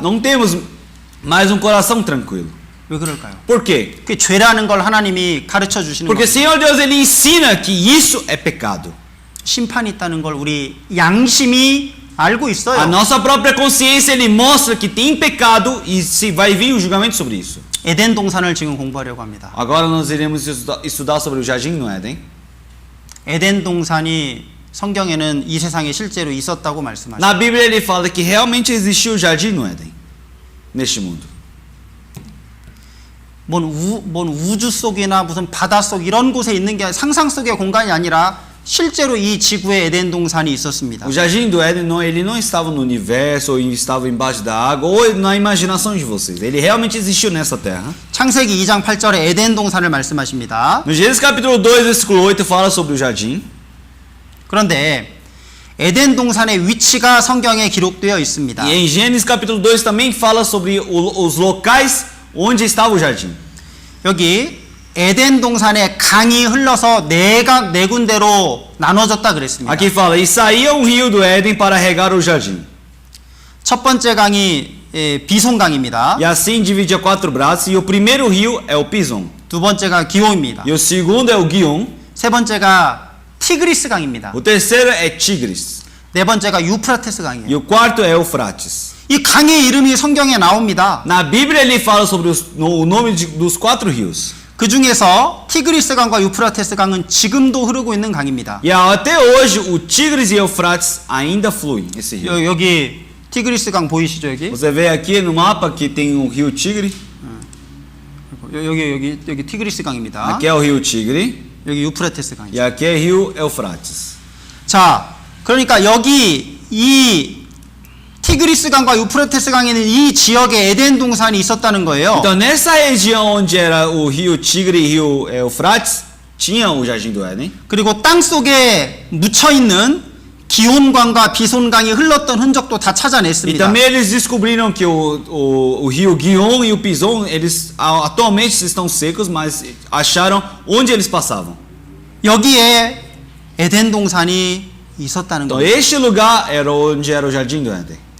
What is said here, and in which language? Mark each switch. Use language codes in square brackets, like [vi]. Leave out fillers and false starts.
[pt] Não temos mais um coração tranquilo. [ko] 왜 그럴까요? [pt] Por quê? [ko] 그 죄라는 걸 하나님이 가르쳐 주시는 [pt] Porque [ko] 거예요. [pt] Senhor Deus ele ensina que isso é pecado. [ko] 심판이 있다는 걸 우리 양심이 알고 있어요. [pt] A nossa própria consciência ele mostra que tem pecado e se vai vir o julgamento sobre isso. [ko] 에덴 동산을 지금 공부하려고 합니다. [pt] Agora nós iremos estudar sobre o jardim no Éden. [ko] 에덴 동산이 성경에는 이 세상에 실제로 있었다고 말씀하시죠. [pt] Na Bíblia ele fala que realmente existiu o jardim no Éden, neste mundo. [ko] 뭔 우주 속이나 무슨 바다 속 이런 곳에 있는 게 상상 속의 공간이 아니라 실제로 이 지구에 에덴 동산이 있었습니다. [pt] O jardim do Éden ele não estava no universo ou estava embaixo da água ou na imaginação de vocês. Ele realmente existiu nessa terra. [ko] 창세기 2장 8절에 에덴 동산을 말씀하십니다. [pt] No Gênesis capítulo 2, versículo 8 fala sobre o jardim. [ko] 그런데 에덴 동산의 위치가 성경에 기록되어 있습니다. [pt] E em Gênesis capítulo 2 também fala sobre os locais onde estava o jardim. [ko] 여기 에덴 동산에 강이 흘러서 네 군데로 나눠졌다 그랬습니다. [pt] Aqui fala, e saía um rio do Éden para regar o jardim. [ko] 첫 번째 강이 비송강입니다. [pt] E assim dividia 4 braços, e o primeiro rio é o Pison. [ko] 두 번째가 기홈입니다. [pt] E o segundo é o Guion. [ko] 세 번째가 티그리스 강입니다. [pt] O terceiro é Tigres. [ko] 네 번째가 유프라테스 강이에요. [pt] E o quarto é Eufrates. [ko] 이 강의 이름이 성경에 나옵니다. [pt] Na Bíblia ele fala sobre o nome dos 4 rios. [ko] 그 중에서 티그리스 강과 유프라테스 강은 지금도 흐르고 있는 강입니다. [pt] E até hoje o Tigres e Eufrates ainda fluem esse rio. [ko] 여기 티그리스 강 보이시죠 여기? [pt] Você vê aqui no mapa que tem o rio Tigre. [ko] 여기 티그리스 강입니다. [pt] Aqui é o rio Tigre. [ko] 여기 유프라테스 강이죠. [pt] E aqui é rio Eufrates. [ko] 자, 그러니까 여기 이 티그리스 강과 유프라테스 강에는 이 지역에 에덴 동산이 있었다는 거예요. [pt] Então, nessa região onde era o rio Tigre e rio Eufrates, tinha o Jardim do Éden. [ko] 그리고 땅 속에 묻혀 있는 기온강과 비손강이 흘렀던 흔적도 다 [pt] E [ko] 찾아냈습니다. [pt] também eles descobriram que o rio Guion e o Pison, eles atualmente estão secos, mas acharam onde eles passavam. [ko] 여기에 에덴 동산이 있었다는 [pt] Então, [ko] 거예요. [pt] este lugar era onde era o Jardim do Éden.